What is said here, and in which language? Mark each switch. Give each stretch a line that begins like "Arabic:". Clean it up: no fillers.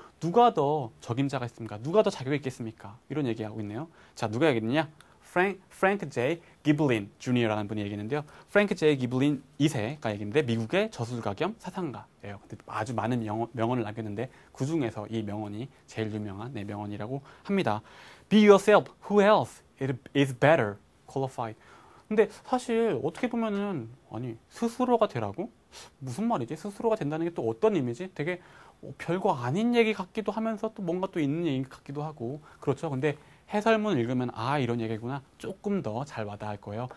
Korean: 누가 더 적임자가 있습니까? 누가 더 자격이 있겠습니까? 이런 얘기하고 있네요. 자, 누가 얘기했느냐? 프랭크 J. 기블린 주니어라는 분이 얘기했는데요. 프랭크 J. 기블린 2세가 얘기했는데 미국의 저술가 겸 사상가예요. 아주 많은 명언을 남겼는데 그 중에서 이 명언이 제일 유명한 명언이라고 합니다.
English: Be yourself. Who else is better qualified?
Korean: 근데 사실 어떻게 보면은 아니 스스로가 되라고? 무슨 말이지? 스스로가 된다는 게 또 어떤 의미지? 되게 별거 아닌 얘기 같기도 하면서 또 뭔가 또 있는 얘기 같기도 하고 그렇죠. 근데 해설문 읽으면 아 이런 얘기구나 조금 더 잘 와닿을 거예요.